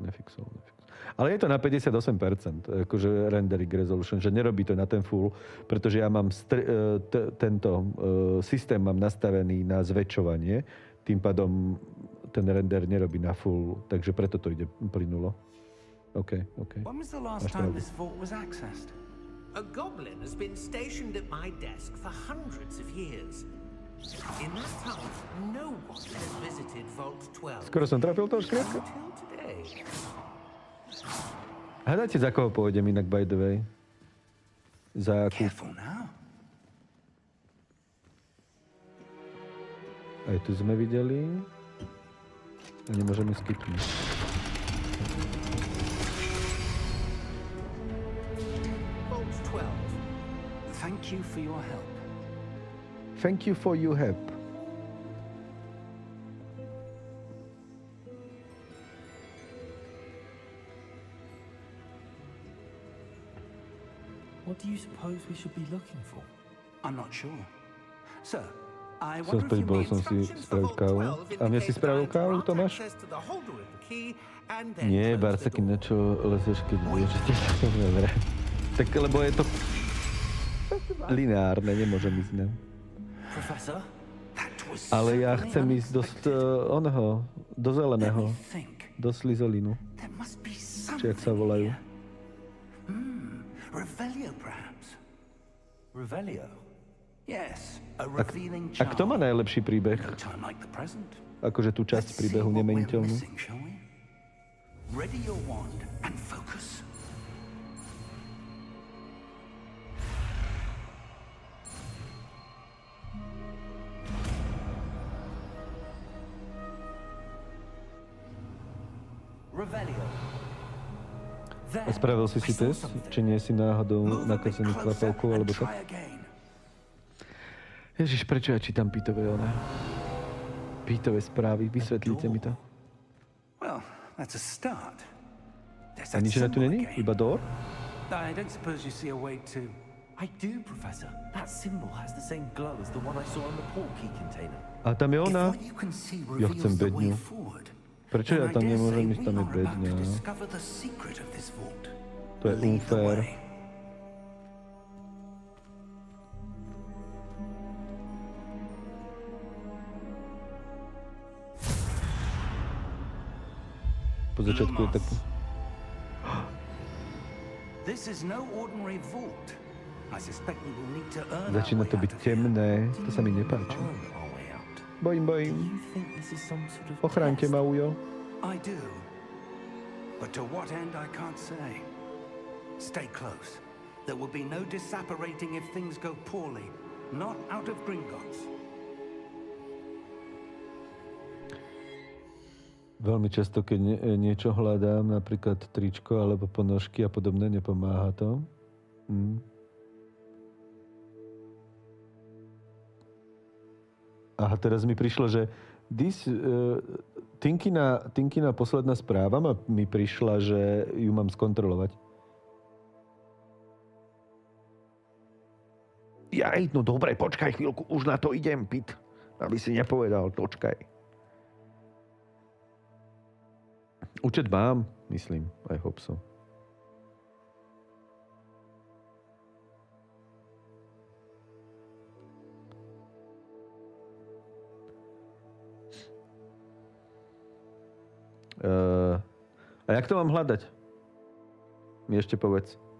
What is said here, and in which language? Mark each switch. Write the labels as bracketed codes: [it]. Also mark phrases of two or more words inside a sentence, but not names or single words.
[sk] Ale je to na 58%, akože [en] rendering resolution, [sk] že nerobí to na ten full, pretože ja mám tento systém mám nastavený na zväčšovanie, tým pádom ten render nerobí na full, takže preto to ide plynulo. OK. [en] When was the last time this vault was accessed? A goblin has been stationed at my desk for hundreds of years. In that time, no one has visited Vault 12. [sk] Skoro som trafil toho škriatka. Hádajte, za koho pôjdem inak, [en] by the way. [sk] Za akú... Aj tu sme videli. A nemôžeme skipnúť. Vault 12. [en] Thank Thank you for your help. Thank you for your help. What do you suppose we should be looking for? I'm not sure. Sir, I [sk] Som [en] wonder if [sk] späť, [en] you [sk] bol [en] may [sk] som si [en] instructions for [sk] spraviť [en] Vault [sk] kávu. [en] 12 [sk] A mne si [en] indicate [sk] spravil [en] that I [sk] kávu, [en] grant [sk] Tomáš? [en] access to the holder of the key and then [sk] Nie, close the Barsaky, [en] door. [sk] na čo lezeš, keď vieš, že tiež to dobre. Tak, lebo je to lineárne, nemôžem ísť na. [en] Professor? [sk] Ale ja chcem ísť do zeleného, do slizolinu. Či jak sa volajú. [en] Revelio, perhaps. Revelio? Yes, a revealing [sk] A kto má [en] charm. [sk] najlepší príbeh? [en] No time like the present. [sk] Akože tú časť [en] Let's see [sk] príbehu [en] what we're [sk] nemeniteľnú. [en] missing, shall we? Ready your wand and focus. Revelio. [sk] A spravil si test? Či nie si náhodou nakazený kvapalkou, alebo tak? Ježiš, prečo ja čítam pítové správy? Vysvetlite mi to. [en] Well, that's a start. There's [sk] A [en] that [sk] nič na tu [en] symbol [sk] není? [en] again. [sk] Iba door? [en] I don't suppose you see a way to... I do, Professor. That symbol has the same glow as the one I saw on the port key container. [sk] A tam je [en] If [sk] ona? [en] what you can see [sk] Ja chcem [en] reveals the way [sk] bedňu. [en] forward, [sk] Prečo [en] then [sk] ja [en] I [sk] tam [en] dare [sk] nemôžem [en] say [sk] ísť? [en] we [sk] Tam je [en] are about [sk] bedňa. [en] to discover the secret of this vault. [sk] To je [en] Lead the [sk] unfair. [en] way. [sk] Po začiatku je taký... [en] This is no ordinary vault. I suspect we will need to earn [sk] Začína [en] our [sk] to [en] way [sk] byť [en] out of here. [sk] temné. To sa mi nepáči. [en] Earn our way out. [sk] Bojím. [en] Do you think this is some sort of [sk] Ochránte [en] test? [sk] ma, Ujo. [en] I do. But to what end, I can't say. Stay close. There will be no disapparating if things go poorly. Not out of Gringotts. [sk] Veľmi často, keď niečo hľadám, napríklad tričko alebo ponožky a podobné, nepomáha to. Aha, teraz mi prišlo, že Tinkina posledná správa mi prišla, že ju mám skontrolovať. Jaj, no dobre, počkaj chvíľku, už na to idem, Pit. Aby si nepovedal, počkaj. Účet mám, myslím, [en] I hope so. [sk] A jak to mám hľadať? Mi ešte povedz.